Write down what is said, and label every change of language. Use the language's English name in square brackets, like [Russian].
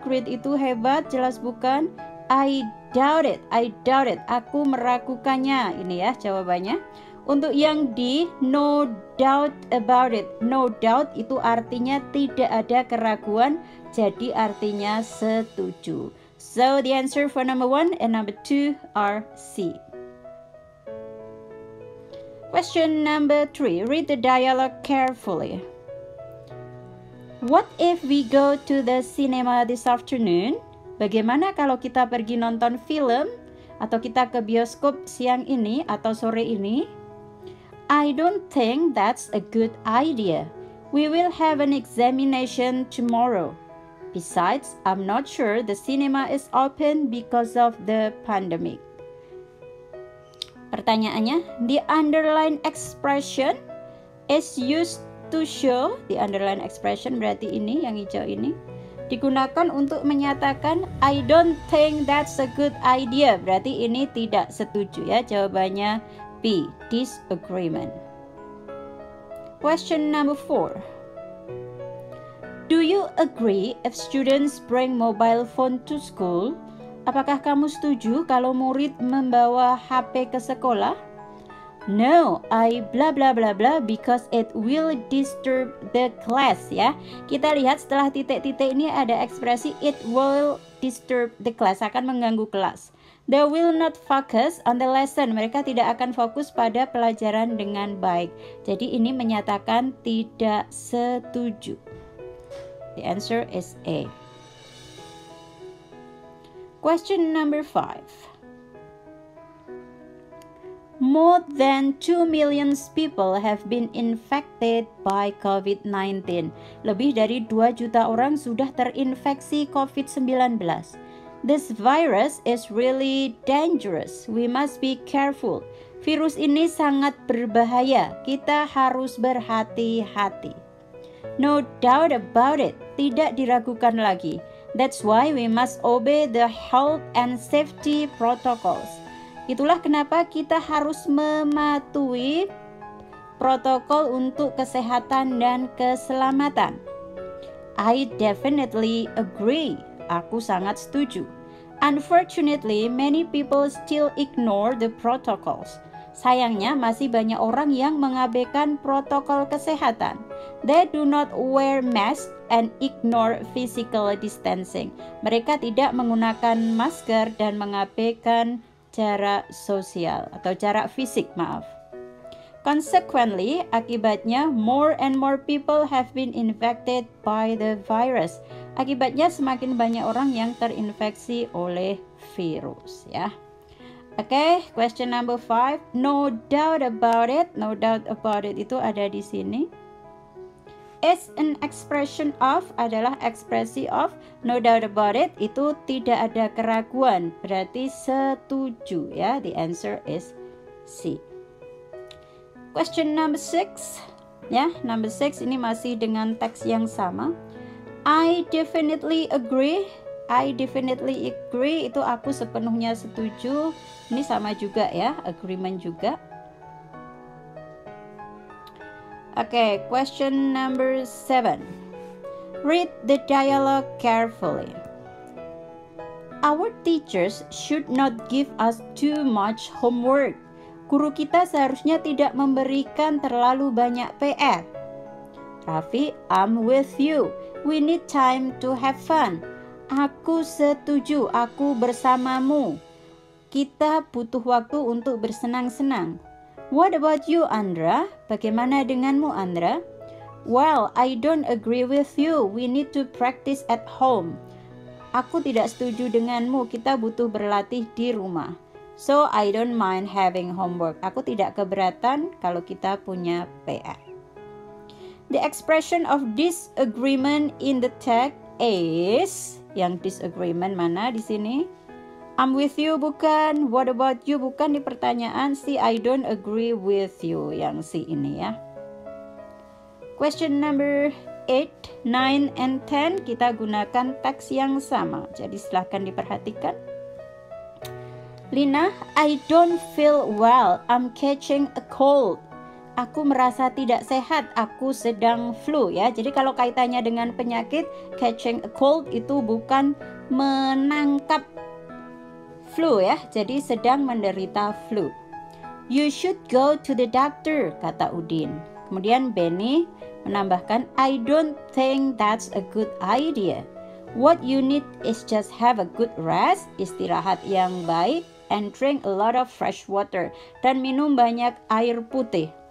[Indonesian] Great itu hebat, jelas bukan. [English] I doubt it. I doubt it. [Indonesian] Aku meragukannya. Ini ya jawabannya. Untuk yang D, [English] no doubt about it. [Indonesian] No doubt itu artinya tidak ada keraguan, jadi artinya setuju. [English] So the answer for number 1 and number 2 are C. Question number 3. Read the dialogue carefully. What if we go to the cinema this afternoon? [Indonesian] Bagaimana kalau kita pergi nonton film atau kita ke bioskop siang ini atau sore ini? [English] I don't think that's a good idea. We will have an examination tomorrow. Besides, I'm not sure the cinema is open because of the pandemic. [Indonesian] Pertanyaannya, [English] the underline expression is used to show. The underline expression [Indonesian] berarti ini, yang hijau ini, digunakan untuk menyatakan [English] I don't think that's a good idea. [Indonesian] Berarti ini tidak setuju ya. Jawabannya [English] B, disagreement. Question number 4. Do you agree if students bring mobile phone to school? [Indonesian] Apakah kamu setuju kalau murid membawa HP ke sekolah? [English] No, I bla bla bla bla because it will disturb the class ya. [Indonesian] Kita lihat setelah titik-titik ini ada ekspresi [English] it will disturb the class, [Indonesian] akan mengganggu kelas. [English] They will not focus on the lesson. [Indonesian] Mereka tidak akan fokus pada pelajaran dengan baik. Jadi ini menyatakan tidak setuju. [English] The answer is A. Question number 5. More than 2 million people have been infected by COVID-19. [Indonesian] Lebih dari 2 juta orang sudah terinfeksi COVID-19. [English] This virus is really dangerous. We must be careful. [Indonesian] Virus ini sangat berbahaya. Kita harus berhati-hati. [English] No doubt about it. [Indonesian] Tidak diragukan lagi. [English] That's why we must obey the health and safety protocols. [Indonesian] Itulah kenapa kita harus mematuhi protokol untuk kesehatan dan keselamatan. [English] I definitely agree. [Indonesian] Aku sangat setuju. [English] Unfortunately, many people still ignore the protocols. [Indonesian] Sayangnya masih banyak orang yang mengabaikan protokol kesehatan. [English] They do not wear masks and ignore physical distancing. [Indonesian] Mereka tidak menggunakan masker dan mengabaikan jarak sosial atau jarak fisik, maaf. [English] Consequently, [Indonesian] akibatnya [English] more and more people have been infected by the virus. [Indonesian] Akibatnya semakin banyak orang yang terinfeksi oleh virus, ya. [English] Oke, question number 5. No doubt about it. No doubt about it [Indonesian] itu ada di sini. [English] Is an expression of [Indonesian] adalah ekspresi [English] of. No doubt about it [Indonesian] itu tidak ada keraguan, berarti setuju, ya. [English] The answer is C. Question number 6. [Indonesian] Ya, number 6 ini masih dengan teks yang sama. [English] I definitely agree. I definitely agree [Indonesian] itu aku sepenuhnya setuju. Ini sama juga ya, agreement juga. [English] Oke, question number 7. Read the dialogue carefully. Our teachers should not give us too much homework. [Indonesian] Guru kita seharusnya tidak memberikan terlalu banyak PR. [English] Raffi, I'm with you. We need time to have fun. [Indonesian] Aku setuju, aku bersamamu. Kita butuh waktu untuk bersenang-senang. [English] What about you, Andra? [Indonesian] Bagaimana denganmu, Andra? [English] Well, I don't agree with you. We need to practice at home. [Indonesian] Aku tidak setuju denganmu. Kita butuh berlatih di rumah. [English] So, I don't mind having homework. [Indonesian] Aku tidak keberatan kalau kita punya PR. [English] The expression of disagreement in the text is, [Indonesian] yang disagreement mana di sini? [English] I'm with you [Indonesian] bukan, [English] what about you [Indonesian] bukan di pertanyaan. [English] Si I don't agree with you, [Indonesian] yang si ini ya. [English] Question number 8, 9, and 10 [Indonesian] kita gunakan teks yang sama. Jadi silahkan diperhatikan. [English] Lina, I don't feel well, I'm catching a cold. [Indonesian] Aku merasa tidak sehat, aku sedang flu ya. Jadi kalau kaitannya dengan penyakit, [English] catching a cold [Indonesian] itu bukan menangkap flu ya. Jadi sedang menderita flu. [English] You should go to the doctor, [Indonesian] kata Udin. Kemudian Benny menambahkan, [English] I don't think that's a good idea. What you need is just have a good rest, [Indonesian] istirahat yang baik, [English] and drink a lot of fresh water, [Indonesian] dan minum banyak air putih.